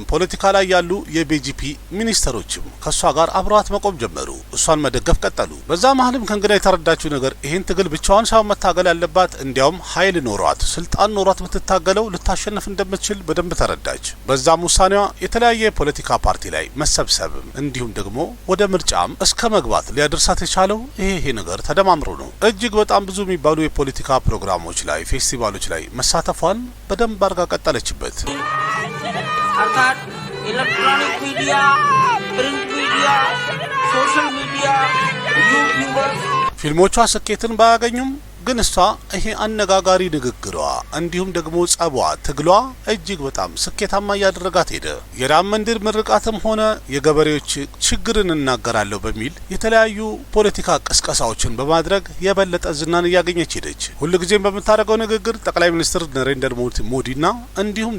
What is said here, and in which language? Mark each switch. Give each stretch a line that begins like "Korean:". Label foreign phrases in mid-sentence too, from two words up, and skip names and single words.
Amharic: ፖለቲካ ላይ ያሉ የቢጂፒ ሚኒስተሮችም ከሷ ጋር አብረዋት መቆም ጀመሩ። እሷን መደገፍ ቀጠሉ። በዛ መሀልም ከንግና የተረዳችው ነገር ይህን ትግል ብቻዋን ሳይሆን መታገል ያለባት እንዲያውም ኃይል ኖሯት ስልጣን ኖሯት የምትታገለው ልታሸንፍ እንደምትችል በደንብ ተረዳች። በዛም ውሳኔዋ የተለያየ የፖለቲካ ፓርቲ ላይ መሰብሰብም እንዲሁም ደግሞ ወደ ምርጫም እስከ መግባት ሊያደርሳት የቻለው ይሄ ነገር ተደማምሮ ነው። እጅግ በጣም ብዙ የሚባሉ የፖለቲካ ፕሮግራሞች ላይ ፌስቲቫሎች ላይ መሳተፏን በደንብ አርጋ ቀጠለችበት።
English: अर्थात electronic media, print media, social media, YouTubers
Amharic: ፊልሞቿ ስኬትን ባያገኙም ግን እሷ ይሄ አነጋጋሪ ንግግሯ እንዲሁም ደግሞ ጸቧ ትግሏ እጅግ በጣም ስኬታማ እያደረጋት ሄደ። የራም መንድር ምርቃትም ሆነ የገበሬዎች ችግርን እናገራለሁ በሚል የተለያዩ ፖለቲካ ቅስቀሳዎችን በማድረግ የበለጠ ዝናን እያገኘች ሄደች። ሁልጊዜም በምታደርገው ንግግር ጠቅላይ ሚኒስትር ነሬንደር ሞዲና እንዲሁም